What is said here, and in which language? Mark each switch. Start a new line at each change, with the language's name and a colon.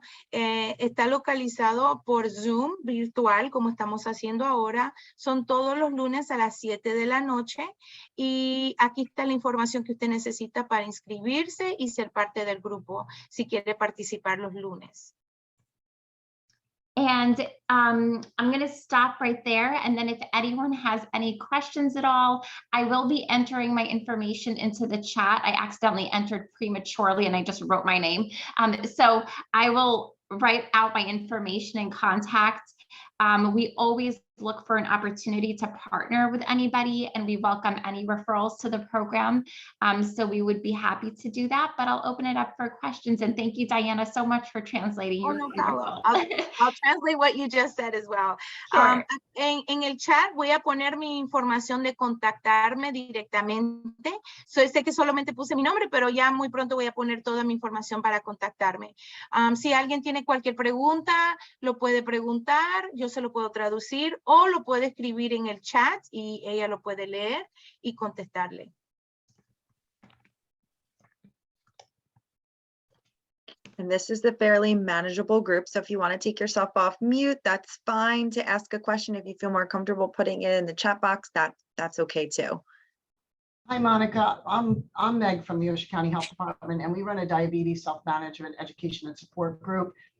Spanish: Está localizado por Zoom virtual, como estamos haciendo ahora. Son todos los lunes a las 7 de la noche. Y aquí está la información que usted necesita para inscribirse y ser parte del grupo, si quiere participar los lunes.
English: And I'm going to stop right there. And then if anyone has any questions at all, I will be entering my information into the chat. I accidentally entered prematurely and I just wrote my name. So I will write out my information and contact. We always look for an opportunity to partner with anybody, and we welcome any referrals to the program. So we would be happy to do that, but I'll open it up for questions. And thank you, Diana, so much for translating. Oh, no problem. I'll translate what you just said as well. Sure.
Spanish: En el chat voy a poner mi información de contactarme directamente. Sé que solamente puse mi nombre, pero ya muy pronto voy a poner toda mi información para contactarme. Si alguien tiene cualquier pregunta, lo puede preguntar, yo se lo puedo traducir o lo puede escribir en el chat y ella lo puede leer y contestarle.
English: And this is the fairly manageable group. So if you want to take yourself off mute, that's fine to ask a question. If you feel more comfortable putting it in the chat box, that's okay too. Hi, Monica. I'm Meg from the Ocean County Health Department, and we run a diabetes self-management education and support group.